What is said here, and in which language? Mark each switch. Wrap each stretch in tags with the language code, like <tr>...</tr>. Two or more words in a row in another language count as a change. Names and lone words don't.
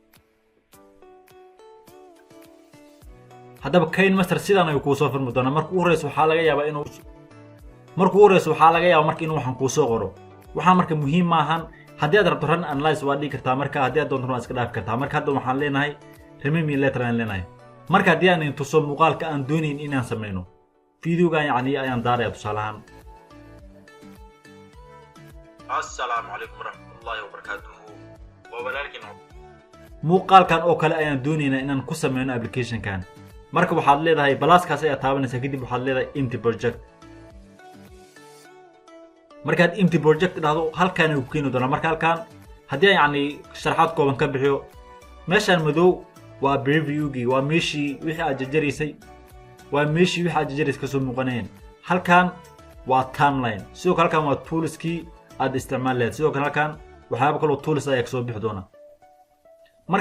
<so>haddaba KineMaster sidaan ayuu ku soo furmi doonaa marka ugu horeysa waxaa laga yaabaa inuu marka inuu waxaan ku soo qoro waxaa marka muhiim ma ahan haddii aad rabto run analyze waa dhigi kartaa marka haddii aad doonto waa iska dhaafi kartaa marka hadda waxaan leenahay</so> <en>remember letter</en> <so>aan leenahay marka haddii aan intu soo muuqaalka aan doonayn inaan sameeyno videogan yacni ayaan daaraya tusaalahan</so> <ar>السلام عليكم ورحمة الله وبركاته وبلالكن</ar> <so>muuqaalkan oo kale ayaan doonaynaa inaan ku sameeyno application-kan marka waxaad leedahay balaaskaas ayaa taabanaysaa kadib waxaad leedahay</so> <en>empty project</en> <so>markaad</so> <en>empty project</en> <so>dhahdo halkaan uu keeni doonaa marka halkaan haddii aan yacni sharaxaad kooban ka bixiyo meeshaan madow waa preview-gii waa meeshii wixii aad jajaraysay ka soo muuqanayeen halkaan waa timeline sidoo kale halkaan waa toolskii aad isticmaali lahayd sidoo kale halkaan waxyaabo kale oo tools ayaa kasoo bixi doona marka</so>